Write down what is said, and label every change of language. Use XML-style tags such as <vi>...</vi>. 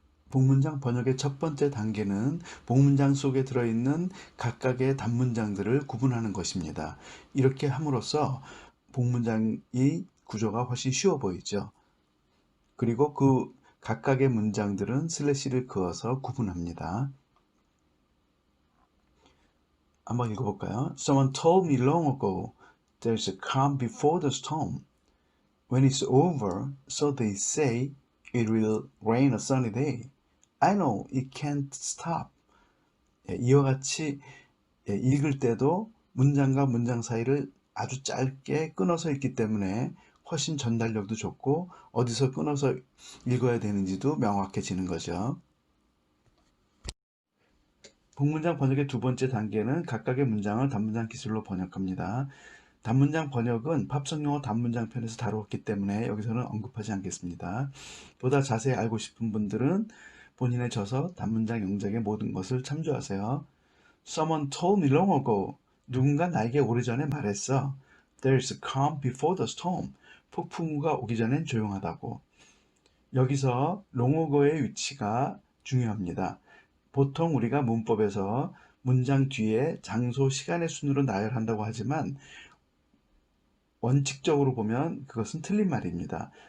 <ko>복문장 번역의 첫 번째 단계는 복문장 속에 들어있는 각각의 단문장들을 구분하는 것입니다. 이렇게 함으로써 복문장의 구조가 훨씬 쉬워 보이죠. 그리고 그 각각의 문장들은 슬래시를 그어서 구분합니다. 한번 읽어볼까요?</ko> <en>Someone told me long ago there's a calm before the storm. When it's over, so they say, it will rain a sunny day. I know it can't stop.</en> <ko>이와 같이 읽을 때도 문장과 문장 사이를 아주 짧게 끊어서 읽기 때문에 훨씬 전달력도 좋고 어디서 끊어서 읽어야 되는지도 명확해지는 거죠. 복문장 번역의 두 번째 단계는 각각의 문장을 단문장 기술로 번역합니다. 단문장 번역은 팝송 영어 단문장 편에서 다루었기 때문에 여기서는 언급하지 않겠습니다. 보다 자세히 알고 싶은 분들은 본인의 저서 단문장 영작의 모든 것을 참조하세요.</ko> <en>Someone told me long ago.</en> <ko>누군가 나에게 오래전에 말했어.</ko> <en>There's a calm before the storm.</en> <ko>폭풍우가 오기 전엔 조용하다고. 여기서 long ago의 위치가 중요합니다. 보통 우리가 문법에서 문장 뒤에 장소, 시간의 순으로 나열한다고 하지만 원칙적으로 보면 그것은 틀린 말입니다.</ko>